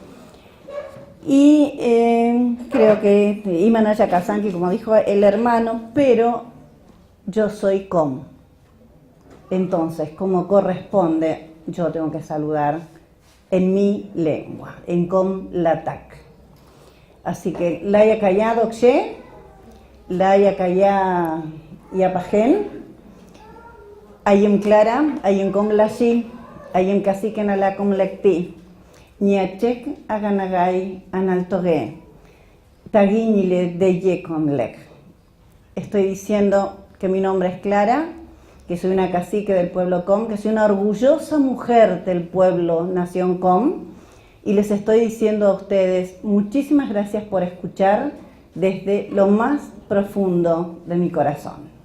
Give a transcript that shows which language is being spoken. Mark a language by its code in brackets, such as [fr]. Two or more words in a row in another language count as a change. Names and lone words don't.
[es] Y creo que [tob] Imanaya Kazanki, [es] como dijo el hermano, pero yo soy Com. Entonces, como corresponde, yo tengo que saludar en mi lengua, en Com Latak. Así que [tob] Laya Kaya Dokshe, Laya Kaya Yapajen, Ayem Clara, Ayem Com Lashi, Ayem Cacique Nala Com Lecti. Niachek aganagay analtogue, taguiñile de yeconlec. [es] Estoy diciendo que mi nombre es Clara, que soy una cacique del pueblo Com, que soy una orgullosa mujer del pueblo Nación Com, y les estoy diciendo a ustedes muchísimas gracias por escuchar desde lo más profundo de mi corazón.